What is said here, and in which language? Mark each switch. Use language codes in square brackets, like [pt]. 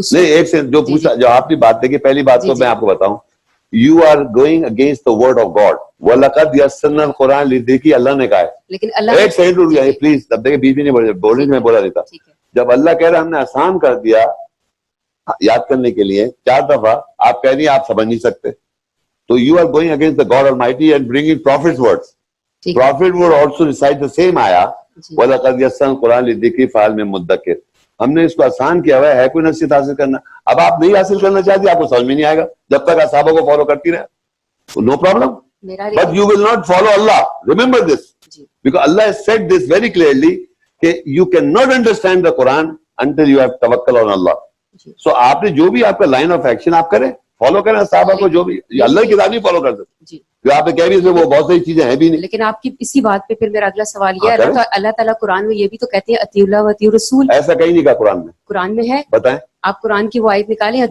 [ur] نہیں ایک سے جو پوچھا, جو آپ کی بات دیکھیے, پہلی بات تو میں آپ کو بتاؤں, [en] You are going against the word of God. [ar] وَلَقَدْ يَسَّرْنَا الْقُرْآنَ لِلذِّكْرِ [ur] اللہ نے کہا ہے. لیکن اللہ ایک سیکنڈ رک جائیے پلیز. اب دیکھیں بیچ میں نہیں بولنے میں بولا نہیں تھا. جب اللہ کہہ رہا ہم نے آسان کر دیا یاد کرنے کے لیے 4 دفعہ, آپ کہہ رہی ہیں آپ سمجھ نہیں سکتے. [en] تو you are going against the God Almighty and bringing prophet's words. Prophet would also recite the same ayah. [ar] وَلَقَدْ يَسَّرْنَا الْقُرْآنَ لِلذِّكْرِ فَهَلْ مِن مُدَّكِرٍ. [ur] ہم نے اس کو آسان کیا ہوا ہے کوئی نصیحت حاصل کرنا. اب آپ نہیں حاصل کرنا چاہتی, آپ کو سمجھ میں نہیں آئے گا جب تک صحابہ کو فالو کرتی رہے. [en] No problem, but you will not follow Allah. Remember this, because Allah has said this very clearly کہ you cannot understand the Quran until you have tawakkal on Allah. [ur] So آپ نے جو بھی آپ کا لائن آف ایکشن آپ کریں, follow کریں صحابہ کو, جو بھی اللہ کی کتاب نہیں فالو کر سکتے. آپ نے کہہ بھی وہ بہت ساری چیزیں ہیں بھی نہیں. لیکن آپ کی اسی بات پہ پھر میرا اگلا سوال یہ ہے, اللہ تعالیٰ قرآن میں یہ بھی تو کہتے ہیں [ar] اطیعوا اللہ و اطیعوا الرسول. [ur] ایسا کہیں نہیں کہا قرآن میں. قرآن میں ہے, بتائیں آپ قرآن کی وہ آیت نکالیں.